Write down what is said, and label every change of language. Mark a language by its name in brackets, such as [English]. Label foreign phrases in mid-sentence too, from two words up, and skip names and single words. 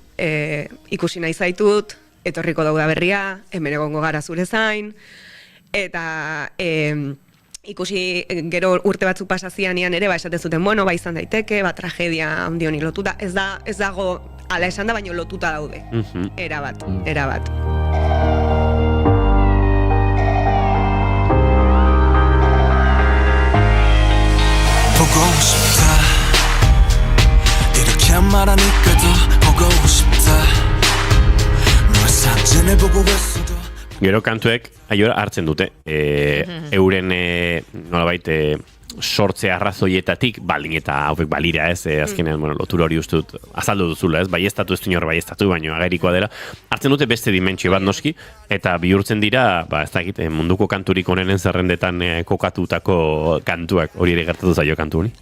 [Basque] Ikusi nahi zaitut, etorriko dauda berria, hemen egongo gara zure zain, eta ikusi gero urte batzuk pasazianean ere, esaten zuten, bueno, izan daiteke, tragedia handi honi lotuta, ez dago ala esan da, baino lotuta daude. Erabat. [Korean] 보고 싶다 이렇게 말하니까도 보고 싶다 너의 사진을 보고 있어도 [Basque] Gero kantuek hartzen dute euren nolabait sortze arrazoietatik, baldin eta haufek balira ez, azkenean lotura hori uste dut azaldu duzula ez, baiestatu ez du inor baiestatu, baino agerikoa dela, hartzen dute beste dimentsio bat noski, eta bihurtzen dira, ez dakit, munduko kanturik onenen zerrendetan kokatutako kantuak, hori ere gertatu zaio kantu honi?